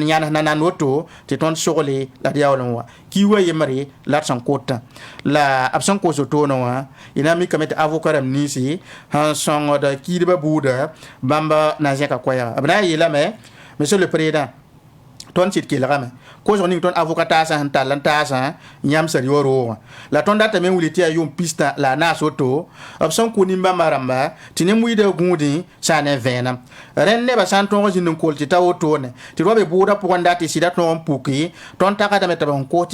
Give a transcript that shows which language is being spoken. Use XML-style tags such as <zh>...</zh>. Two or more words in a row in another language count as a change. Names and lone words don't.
<mos>yãns nanan woto tɩ tõnd sogle la d yaool n wa kiuã yembre la d sẽn kotã la b sẽn kos wotone wã y na mikame tɩ avocat rãmb ninsi sẽn sõngd kiidbã buuda bãmb na n zẽka koɛɛga b na n yeelame</mos> <fr>monsieur le président</fr> <mos>tõnd sɩd kelgame kosg ning tõnd avocat taasã sẽn tall n taasã yãmsã rɩ wa roogã la tõnd datame n wilg tɩ yaa yʋʋm pistã la a naas woto b sẽn kʋ nin-bãmbã rãmba tɩ nem-wɩɩdã gũudẽ sã ne vẽenem rẽnd nebã sã n tõog zĩnd n kol tɩ ta wotone tɩ d wa be bʋʋdã pʋgẽ dat tɩ sɩda tõog n puke tõnd tagsdame tɩ b sẽn kos</mos>